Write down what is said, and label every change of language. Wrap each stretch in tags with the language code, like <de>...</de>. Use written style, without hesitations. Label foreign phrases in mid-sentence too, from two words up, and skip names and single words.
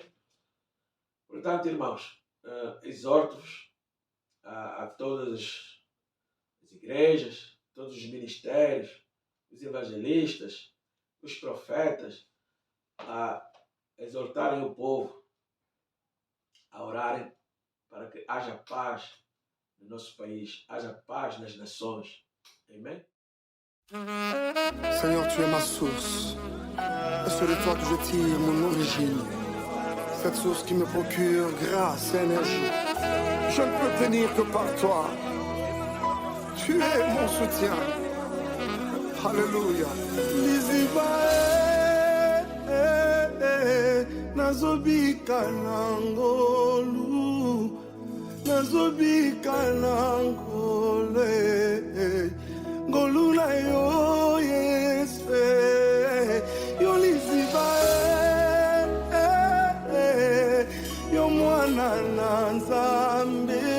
<pt>Portanto, irmãos, exorto-vos a todas as igrejas, todos os ministérios, os evangelistas, os profetas, a exortarem o povo, a orarem para que haja paz no nosso país, haja paz nas nações. Amém?</pt> <fr>Seigneur, tu es ma source. C'est de toi que je tire mon origine. Cette source qui me procure grâce et énergie. Je ne peux tenir que par toi. Tu es mon soutien. Alléluia.</fr> <ln>Nazobika nangolu, nazobika nangole, ngolu na yo yesfe, yo liziba yo mwana na Nzambe,</ln>